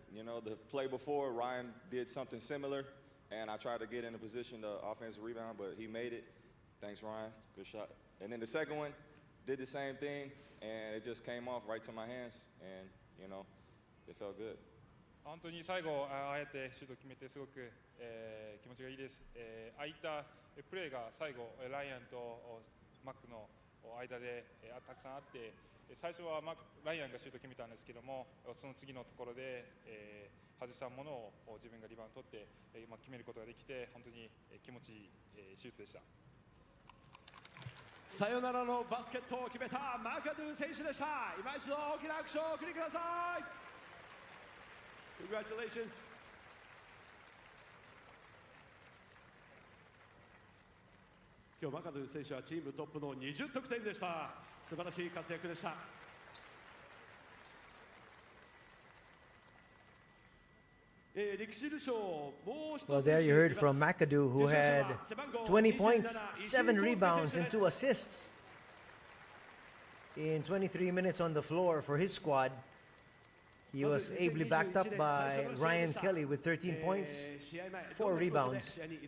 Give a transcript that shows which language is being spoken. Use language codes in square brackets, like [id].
[en] You know, the play before, Ryan did something similar, and I tried to get in a position to offensive rebound, but he made it. Thanks, Ryan. Good shot. And then the second one, did the same thing, and it just came off right to my hands, and, you know, it felt good. [ja] 本当に最後ああやってシュートを決めてすごく、気持ちがいいです。ああいったプレーが最後ライアンとマックの間で、たくさんあって、最初はライアンがシュートを決めたんですけども、その次のところで、外したものを自分がリバウンド取って、決めることができて本当に気持ちいい、シュートでした。さよならのバスケットを決めたマカドゥ選手でした。今一度大きな拍手をお送りください。 [en] Congratulations。 [ja] 今日マカドゥ選手はチームトップの20得点でした。素晴らしい活躍でした。 [en] Well, there you heard from McAdoo, who had 20 points, 7 rebounds, and 2 assists in 23 minutes on the floor for his squad. He was ably backed up by Ryan Kelly with 13 points, 4 rebounds.